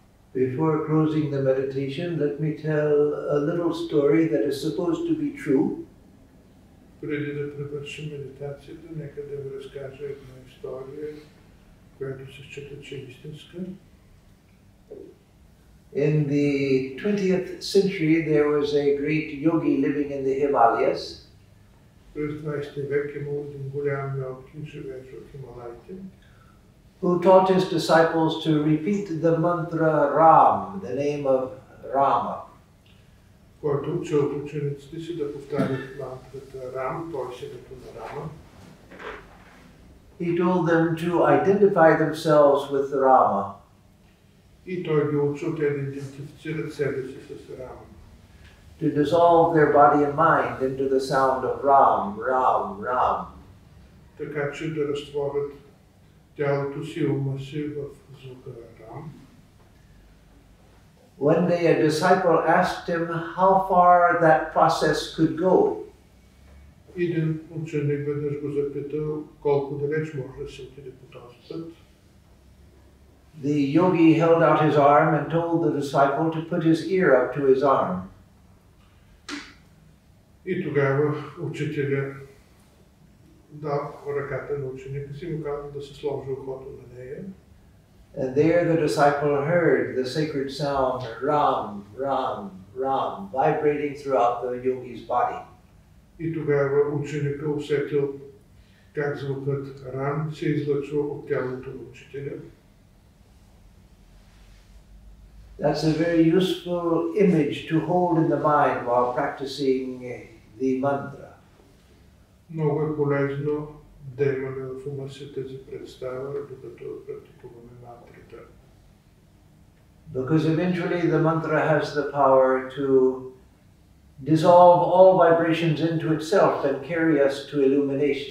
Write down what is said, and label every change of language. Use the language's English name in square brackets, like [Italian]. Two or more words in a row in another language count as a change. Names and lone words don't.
[English] Before closing the meditation, let me tell a little story that is supposed to be true. [Bulgarian] Преди да привършим медитацията, нека да ви разкажа една история, която се счита, че е истинска. [English] In the 20th century, there was a great yogi living in the Himalayas. [Bulgarian] През 20 век имал един голям йоги, живеещ в Хималаите, [English] who taught his disciples to repeat the mantra Ram, the name of Rama. [Bulgarian] който учил учениците си да повтарят мантрата Рам, т.е. името на Рама. [English] He told them to identify themselves with Rama. [Bulgarian] И той ги учил те да идентифицират себе си с Рама. [English] To dissolve their body and mind into the sound of Ram, Ram, Ram. [Bulgarian] Така че да разтворят тялото си и ума си в звука Рам. [English] One day a disciple asked him how far that process could go. [Bulgarian] Един ученик веднъж го запитал колко далеч може да се отиде по този път. [English] The yogi held out his arm and told the disciple to put his ear up to his arm. [Bulgarian] И тогава учителя дал ръката на ученика си и му казал да се сложи ухото на нея. [English] And there the disciple heard the sacred sound Ram, Ram, Ram vibrating throughout the yogi's body. [Bulgarian] И тогава ученика усетил как звукът Рам се излъчва от тялото на учителя. [English] That's a very useful image to hold in the mind while practicing the mantra. [Bulgarian] Много е полезно да имаме в ума си тази представа, докато практикуваме мантрите. [English] Because eventually the mantra has the power to dissolve all vibrations into itself and carry us to illumination.